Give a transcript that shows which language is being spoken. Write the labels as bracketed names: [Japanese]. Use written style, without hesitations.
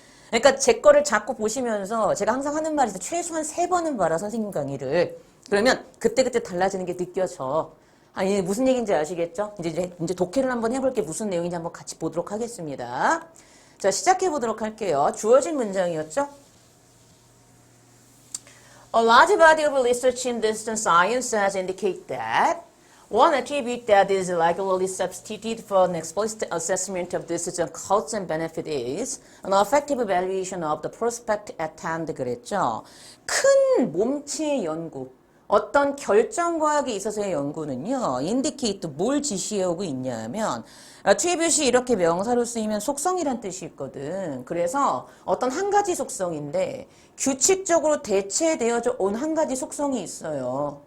[Korean] 그러니까 제 거를 자꾸 보시면서 제가 항상 하는 말이 있어요. 최소한 3번은 봐라 선생님 강의를. 그러면 그때그때 달라지는 게 느껴져. 아니 무슨 얘기인지 아시겠죠? 이제 독해를 한번 해볼게 무슨 내용인지 한번 같이 보도록 하겠습니다. 자 시작해 보도록 할게요. 주어진 문장이었죠? [English] A large body of research in distance science has indicated that one attribute that is regularly substituted for an explicit assessment of decision costs and benefit is an effective evaluation of the prospect at hand [Korean] 그랬죠. 큰 몸체의 연구. 어떤 결정과학에 있어서의 연구는요. indicate 뭘 지시하고 있냐면 attribute이 이렇게 명사로 쓰이면 속성이란 뜻이 있거든. 그래서 어떤 한 가지 속성인데 규칙적으로 대체되어져 온 한 가지 속성이 있어요.